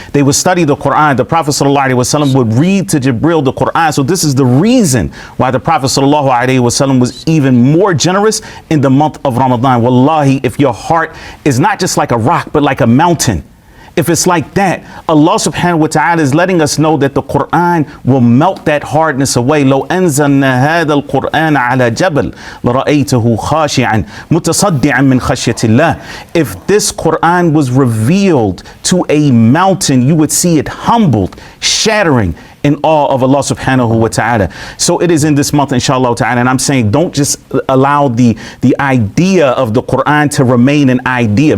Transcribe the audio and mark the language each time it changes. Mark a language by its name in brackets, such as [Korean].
[English] They would study the Quran. The Prophet [Arabic] sallallahu alaihi wasallam [English] would read to Jibreel the Quran. So this is the reason why the Prophet sallallahu alaihi wasallam was even more generous in the month of Ramadan. Wallahi, if your heart is not just like a rock, but like a mountain, if it's like that, Allah [Arabic] subhanahu wa ta'ala [English] is letting us know that the Quran will melt that hardness away. [Arabic] لو أنزلنا هذا القرآن على جبل لرأيته خاشعا متصدعا من خشية الله. [English] If this Quran was revealed to a mountain, you would see it humbled, shattering in awe of Allah [Arabic] subhanahu wa ta'ala. [English] So it is in this month, [Arabic] inshallah ta'ala. [English] And I'm saying, don't just allow the idea of the Quran to remain an idea.